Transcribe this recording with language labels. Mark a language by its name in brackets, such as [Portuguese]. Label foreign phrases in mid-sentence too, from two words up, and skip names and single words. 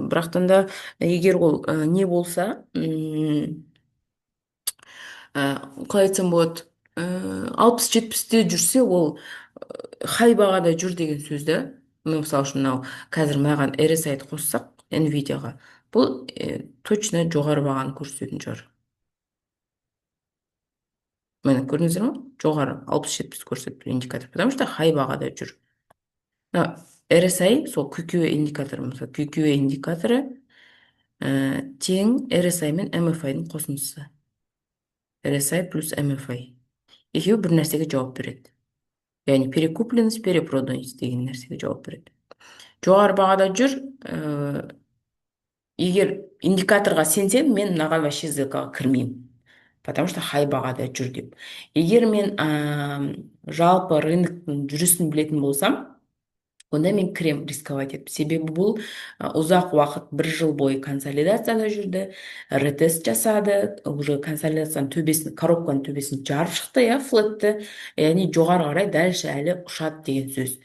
[Kazakh] Бірақтан да егер ол не болса, қалай айтсам болады, 60-70-те жүрсе, ол хай бағада жүр деген сөз да. Мен мысалы үшін мынау қазір маған RSI-ді қоссақ, Nvidia-ға, бұл точно жоғары бағаны көрсететін шығар. Міне көрдіңіздер ме? Жоғары 60-70 көрсетіп индикатор, [Russian] потому что [Kazakh] хай бағада жүр. RSI сол QQE индикаторы, мысалы QQE индикаторы тең RSI мен MFI-ның қосындысы. RSI плюс MFI. Екеуі бір нәрсеге жауап береді. Яғни [Russian] перекупленность, перепроданность [Kazakh] деген нәрсеге жауап береді. Жоғары бағада жүр, егер индикаторға сенсем, мен мынаған вообще сделкаға кірмеймін. [Russian] Потому что [Kazakh] хай бағада жүр деп. Егер мен жалпы рыноктың жүрісін білетін болсам, онда мен кірем рисковать етіп. Себебі бұл ұзақ уақыт, бір жыл бойы консолидацияда жүрді, ретест жасады, уже консолидацияның төбесін, коробканың төбесін жарып шықты, флетті, яғни жоғары қарай дальше әлі ұшады деген сөз.